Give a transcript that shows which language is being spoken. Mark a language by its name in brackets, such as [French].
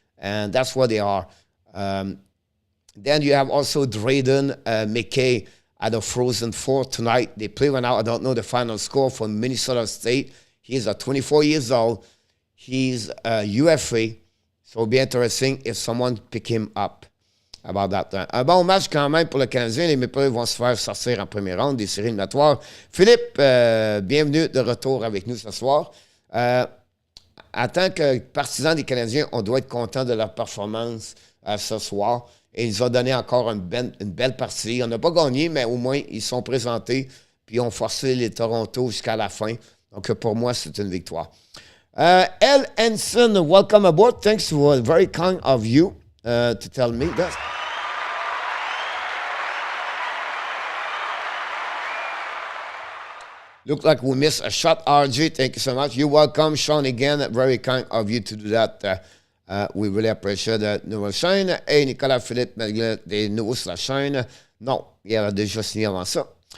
[English] And that's what they are. Then you have also Drayden McKay at the Frozen Four tonight. They play right now. I don't know the final score for Minnesota State. He's 24 years old. He's a UFA. So it'll be interesting if someone pick him up about that. [French] Un bon match quand même pour le Canadien. Les Maple Leafs vont se faire sortir en première ronde des séries éliminatoires. Philippe, bienvenue de retour avec nous ce soir. En tant que partisan des Canadiens, on doit être content de leur performance ce soir. Et ils nous ont donné encore une belle partie. On n'a pas gagné, mais au moins, ils sont présentés. Puis, ils ont forcé les Toronto jusqu'à la fin. Donc, pour moi, c'est une victoire. [English] L. Henson, welcome aboard. Thanks for very kind of you to tell me that. Look like we missed a shot, RJ. Thank you so much. You're welcome, Sean, again. Very kind of you to do that. We really appreciate that. [French] Nouvelle chaîne. Hey, Nicolas Philippe, malgré des nouveaux sur la chaîne. Non, il a déjà signé avant ça.